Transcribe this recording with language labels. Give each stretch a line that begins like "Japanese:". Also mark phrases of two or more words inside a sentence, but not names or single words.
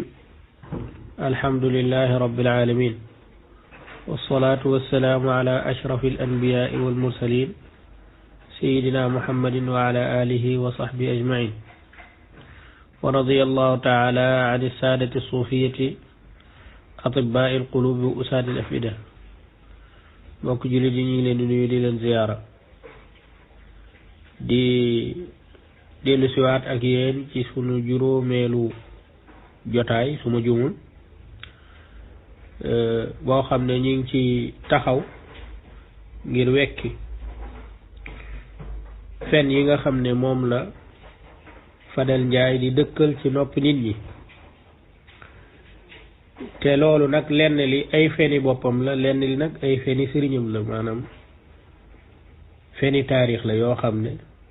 Arabic: الحمد لله رب العالمين، والصلاة والسلام على أشرف الأنبياء والمرسلين سيدنا محمد وعلى آله وصحبه أجمعين. ورضي الله تعالى عن السادة الصوفية أطباء القلوب وأساد الأفئدة.
Wolof: mbokk jullit yi ñu ngi leen di nuyu di leen ziyaara di dellu siwaat ak yéen ci sunu juróomeelu jotaay suma juumul boo xam ne ñu ngi ci taxaw ngir wekki fen yi nga xam ne moom la Fadel Ndiaye di dëkkal ci noppi nit ñi, te loolu nag lenn li ay feni boppam la, lenn li nag ay feni sëriñam la, maanaam feni taarix la yoo xam ne